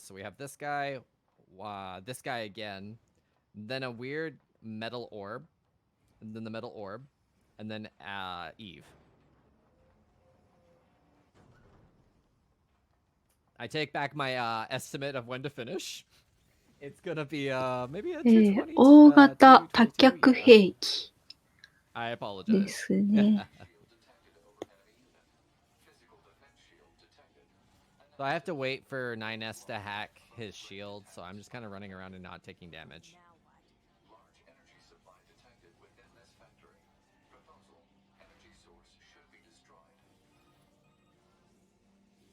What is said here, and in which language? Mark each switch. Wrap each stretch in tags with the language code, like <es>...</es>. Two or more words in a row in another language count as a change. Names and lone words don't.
<en>So we have this guy again, then a weird metal orb, and then the metal orb, and then Eve. I take back my estimate of when to finish. It's gonna be maybe a 220.</en> <ja>大型 222, 多脚兵器</ja> <en>I</en> <ja>で</ja> <en>apologize.</en> <ja>すね。</ja> <en>So I have to wait for 9S to hack his shield, so I'm just kind of running around and not taking damage. Large energy supply detected within this factory. Proposal: energy source should be destroyed.</en>